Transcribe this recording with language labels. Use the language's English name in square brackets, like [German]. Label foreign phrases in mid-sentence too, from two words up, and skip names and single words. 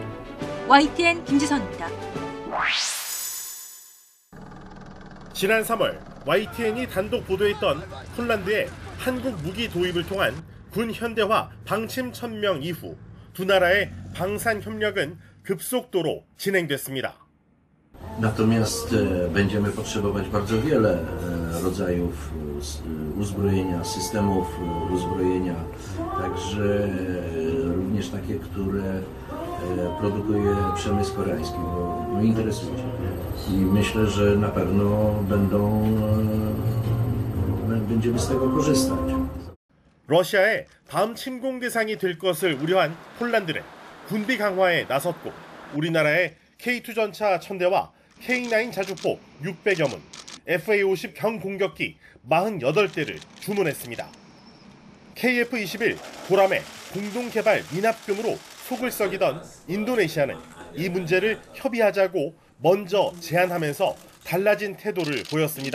[Korean] YTN 김지선입니다. 지난 3월 YTN이 단독 보도했던 폴란드의 한국 무기 도입을 통한 군 현대화 방침 천명 이후 두 나라의 방산 협력은 급속도로 진행됐습니다. [Polish] Natomiast będziemy potrzebować bardzo wiele rodzajów uzbrojenia, systemów uzbrojenia, także również takie, które produkuje przemysł koreański, bo interesuje się. I myślę, że na pewno będziemy z tego korzystać. [Korean] 러시아의 다음 침공 대상이 될 것을 우려한 폴란드는 군비 강화에 나섰고 우리나라의 K2 전차 1000대와 K9 자주포 600여 문, FA-50 경공격기 48대를 주문했습니다. KF-21 보람의 공동개발 미납금으로 속을 썩이던 인도네시아는 이 문제를 협의하자고 먼저 제안하면서 달라진 태도를 보였습니다.